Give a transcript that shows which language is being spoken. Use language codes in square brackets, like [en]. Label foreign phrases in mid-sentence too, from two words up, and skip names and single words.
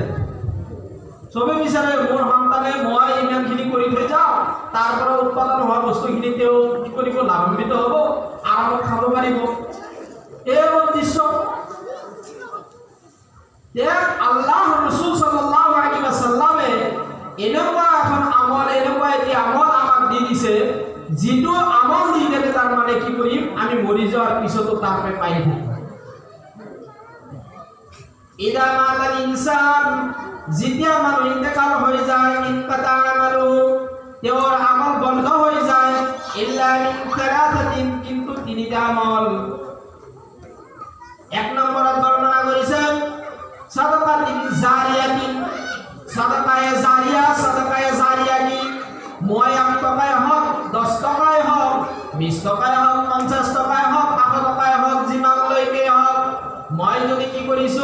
[as] চবে বিচাৰে মোৰ সন্তানে মই ইমানখিনি কৰি থৈ যাওঁ, তাৰ পৰা উৎপাদন হোৱা বস্তুখিনি তেওঁ কি কৰিব, লাভান্বিত হ'ব, আৰামত খাব পাৰিব, এই উদ্দেশ্য। আল্লাহ ৰাসূল [ar] صلى الله عليه وسلم [as] এনেকুৱা এখন আমল, এনেকুৱা এটি আমল আমাক দি দিছে, যিটো আমল দি দিলে তাৰ মানে কি কৰিম, আমি মৰি যোৱাৰ পিছতো তাৰ পৰা পাই থাকিম। [ar] إذا مات الإنسان, [as] যেতিয়া মানুহ ইন্তেকাল হৈ যায়, [ar] انقطع عمله, [as] তেওঁৰ আমল বন্ধ হৈ যায়, [ar] إلا من ثلاثة, [as] কিন্তু তিনিটা আমল। এক নম্বৰত বৰ্ণনা কৰিছেন [ar] صدقة جارية, [as] সাদাকায়ে জারিয়া। সাদাকায়ে জারিয়া কি? মই 1 টকাই হওক, 10 টকাই হওক, 20 টকাই হওক, 50 টকাই হওক, 100 টকাই হওক, যিমানলৈকে হওক, মই যদি কি কৰিছো,